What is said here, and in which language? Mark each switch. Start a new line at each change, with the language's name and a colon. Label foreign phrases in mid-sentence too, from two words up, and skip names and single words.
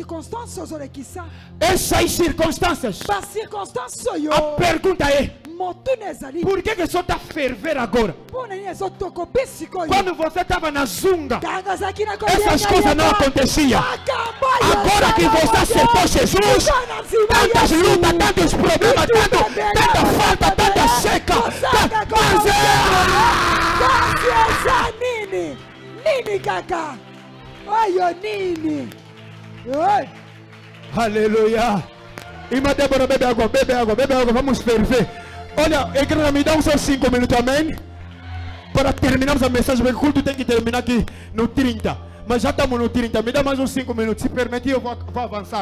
Portuguese: Essas circunstâncias, a pergunta é: por que só está a ferver agora? Quando você estava na zunga, essas coisas não aconteciam. Agora que você aceitou Jesus, tantas lutas, tantos problemas, tanta falta, tanta seca,
Lingala: Nini kaka, oyo nini,
Portuguese: oi. Aleluia. Irmã Débora, bebe água, vamos ferver. Olha, igreja, me dá uns 5 minutos, amém? Para terminarmos a mensagem, porque o culto tem que terminar aqui no 30. Mas já estamos no 30, me dá mais uns 5 minutos. Se permitir, eu vou avançar.